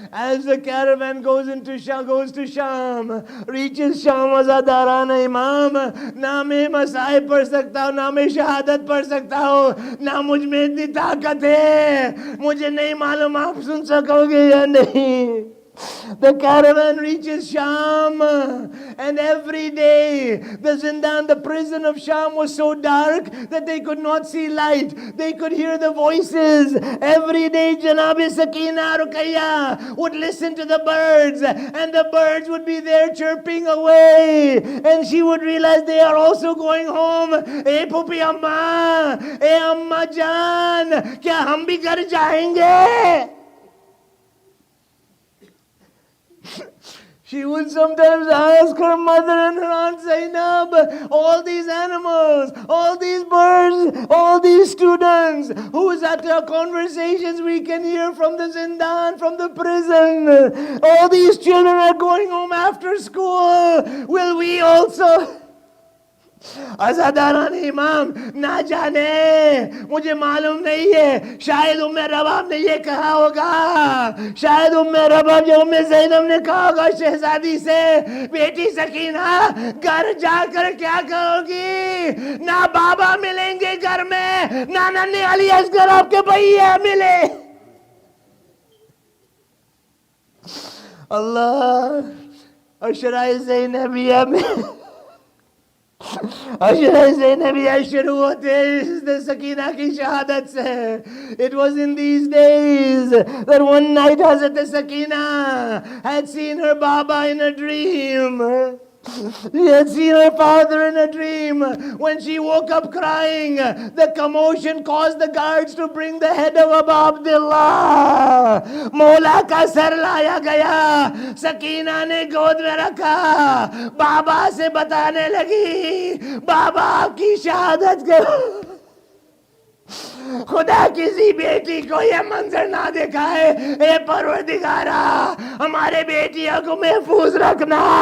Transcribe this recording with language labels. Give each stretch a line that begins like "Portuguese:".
English: As the caravan goes to Sham, reaches Sham,
Urdu: Azadaran Imam, نہ میں مسائب پڑھ سکتا ہوں, نہ میں شہادت پڑھ سکتا ہوں, نہ مجھ میں اتنی طاقت ہے. مجھے نہیں معلوم آپ سن سکو گے یا نہیں.
English: The caravan reaches Sham, and every day the zindan, the prison of Sham, was so dark that they could not see light. They could hear the voices. Every day Janabi Sakina Ruqayya would listen to the birds, and the birds would be there chirping away, and she would realize they are also going home.
Urdu: Hey Pupi Amma, hey Amma Jan, kya hum bhi ghar jayenge?
English: She would sometimes ask her mother and her aunt Zainab, all these animals, all these birds, all these students, whose conversations we can hear from the zindan, from the prison, all these children are going home after school. Will we also?
Urdu: عزاداران امام نہ جانے, مجھے معلوم نہیں ہے, شاید رباب نے یہ کہا ہوگا, شاید رباب جب زینب نے کہا ہوگا شہزادی سے, بیٹی سکینہ گھر جا کر کیا کرو گی؟ نہ بابا ملیں گے گھر میں, نہ ننھی علی اصغر آپ کے بھیا ملے. اللہ. اشرائے زینبیہ میں اشرائے زینبیہ شروع ہوتے ہیں سکینہ کی شہادت سے.
English: It was in these days that one night Hazrat Sakina had seen her Baba in a dream. She had seen her father in a dream. When she woke up crying, the commotion caused the guards to bring the head of Abu Abdullah.
Urdu: Mola ka sar laya gaya. Sakina ne گود میں رکھا, بابا سے بتانے لگی, بابا آپ کی شہادت کرو. خدا کسی بیٹی کو یہ منظر نہ دکھائے. اے پروردگارا, ہمارے بیٹیوں کو محفوظ رکھنا.